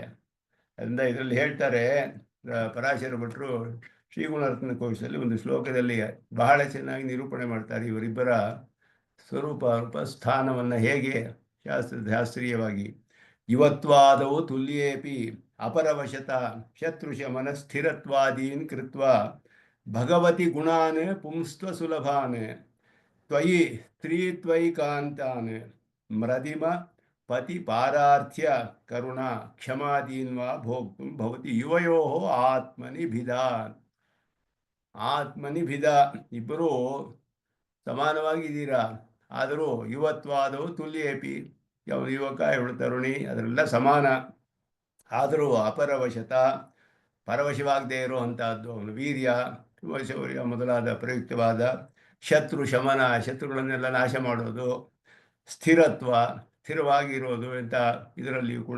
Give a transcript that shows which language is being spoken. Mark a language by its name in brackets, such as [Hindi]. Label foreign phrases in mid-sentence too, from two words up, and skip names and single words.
[Kannada] ಅದರಿಂದ ಇದರಲ್ಲಿ ಹೇಳ್ತಾರೆ ಪರಾಶರ ಭಟ್ರು ಶ್ರೀಗುಣರತ್ನ ಕೋಶದಲ್ಲಿ ಒಂದು ಶ್ಲೋಕದಲ್ಲಿ ಬಹಳ ಚೆನ್ನಾಗಿ ನಿರೂಪಣೆ ಮಾಡ್ತಾರೆ ಇವರಿಬ್ಬರ ಸ್ವರೂಪ ರೂಪ ಸ್ಥಾನವನ್ನು ಹೇಗೆ ಶಾಸ್ತ್ರೀಯವಾಗಿ. [Sanskrit] ಯುವತ್ವಾದವು ತುಲ್ಯೇಪಿ ಅಪರವಶತ ಶತ್ರುಷ ಮನಸ್ಥಿರತ್ವಾದೀನ್ ಕೃತ್ವ ಭಗವತಿ ಗುಣಾನ್ ಪುಂಸ್ತ್ವ ಸುಲಭಾನ್ ತ್ವಯಿ ಸ್ತ್ರೀತ್ವೈಕಾಂತಾನ್ ಮೃದಿಮ ಪತಿ ಪಾರಾರ್ಥ್ಯ ಕರುಣ ಕ್ಷಮಾದೀನ್ ವಾ ಭೋಕ್ತುಂ ಭವತಿ ಯುವಯೋ ಆತ್ಮನಿಭಿದ. [Kannada] ಇಬ್ಬರು ಸಮಾನವಾಗಿದ್ದೀರಾ, ಆದರೂ [Sanskrit] ಯುವತ್ವಾದವು ತುಲ್ಯೇಪಿ, [Kannada] ಯುವಕ ಇವಳು ತರುಣಿ, ಅದರೆಲ್ಲ ಸಮಾನ. ಆದರೂ ಅಪರವಶತ, ಪರವಶವಾಗದೇ ಇರುವಂತಹದ್ದು ಅವನು ವೀರ್ಯ, ಶೌರ್ಯ ಮೊದಲಾದ ಪ್ರಯುಕ್ತವಾದ ಶತ್ರು ಶಮನ, ಶತ್ರುಗಳನ್ನೆಲ್ಲ ನಾಶ ಮಾಡೋದು, ಸ್ಥಿರತ್ವ, ಸ್ಥಿರವಾಗಿರೋದು ಅಂತ ಇದರಲ್ಲಿಯೂ ಕೂಡ.